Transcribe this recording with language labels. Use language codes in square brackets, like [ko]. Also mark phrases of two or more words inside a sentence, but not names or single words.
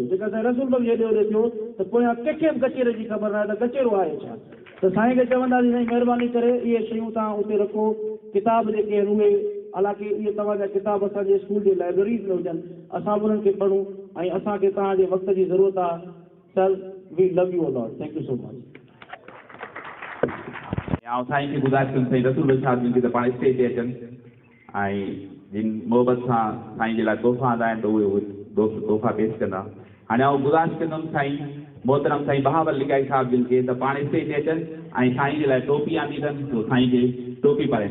[sd] जेका साईं रसूल बख़्श हेॾे होॾे थियो त पोयां कंहिंखे बि गचेरे जी ख़बर न आहे त गचेरो आहे छा। त साईं खे चवंदासीं साईं महिरबानी करे इहे शयूं तव्हां उते रखो। किताब जेके आहिनि उहे, हालांकि इहे तव्हांजा किताब असांजे स्कूल जी लाइब्रेरीज़ में हुजनि, असां बि उन्हनि खे पढ़ूं। ऐं असांखे तव्हांजे वक़्त जी ज़रूरत आहे। सर, [en] We love you a lot, thank you so much. [sd] ऐं साईं खे गुज़ारिश कनि साईं रसूल बख़्श साहिब जिन खे त पाण स्टेज ते अचनि ऐं जिन मोहबत सां साईं जे लाइ तोहफ़ा आंदा आहिनि त उहे तोहफ़ा पेश कंदा। हाणे आउं गुज़ारिश कंदुमि साईं मोहतरम साईं बहावल लिगाई साहिब जिन खे त पाण स्टेज ते अचनि ऐं साईं जे लाइ टोपी आंदी अथनि, तो साईं खे टोपी पाराए।